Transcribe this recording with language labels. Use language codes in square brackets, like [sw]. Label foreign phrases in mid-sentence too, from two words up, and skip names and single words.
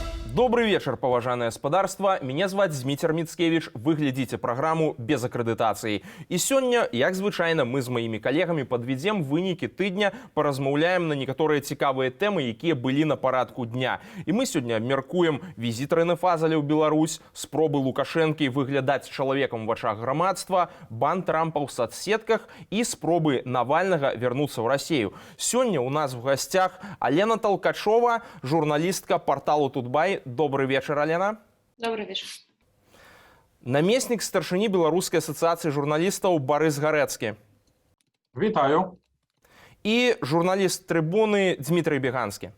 [ru] Добрый вечер, поважанное господарство. Меня звать Змитер Мицкевич. Вы глядите программу без аккредитации. И сегодня, [be] як звычайно, мы з [ru] моими коллегами подведем [be] вынікі тыдня, поразмаўляем [ru] на некоторые [be] цікавыя темы, якія былі на парадку дня. [ru] И мы сегодня обмеркуем визит Рэне Фазаля ў Беларусь, [be] спробы Лукашэнкі выглядаць чалавекам [ru] в [be] вачах грамадства, [ru] бан Трампа ў соцсетках и [be] спробы Навальнага [ru] вернуться в Россию. Сегодня у нас в гостях Алена Толкачова, журналистка порталу Тутбай. Добрый вечер, Алена. Добрый вечер. [be] Намеснік старшыні Беларускай асацыяцыі журналістаў Барыс Гарэцкі. Вітаю. І журналіст Трыбуны Дмітрый Беганскі.